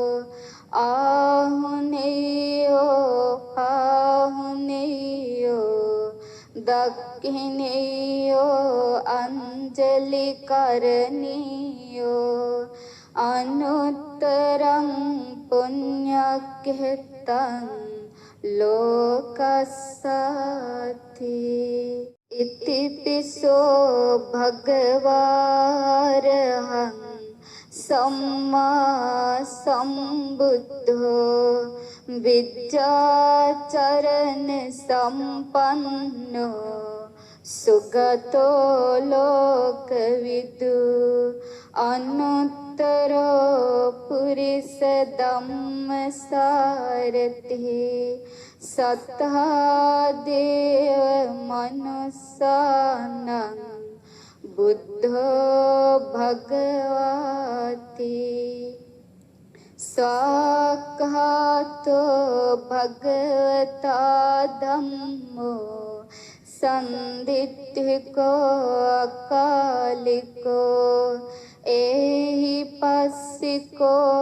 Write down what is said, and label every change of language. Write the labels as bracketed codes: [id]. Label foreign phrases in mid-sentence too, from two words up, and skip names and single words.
[pi] आहुनेयो पाहुनेयो दक्षिणेयो अंजलि करनीयो अनुत्तरं पुण्यकृतं लोकस्याति इतिपिसो भगवारहं सम्मा सम्बुद्धो विद्याचरण संपन्नो सुगतो लोकविदु अनुत्तरो पुरुष धम्मसारथिः सतः देव मनुष्याणां बुद्धो भगवति स्वाक्खातो भगवता धम्मो संदिट्ठिको अकालिको एहि पस्सिको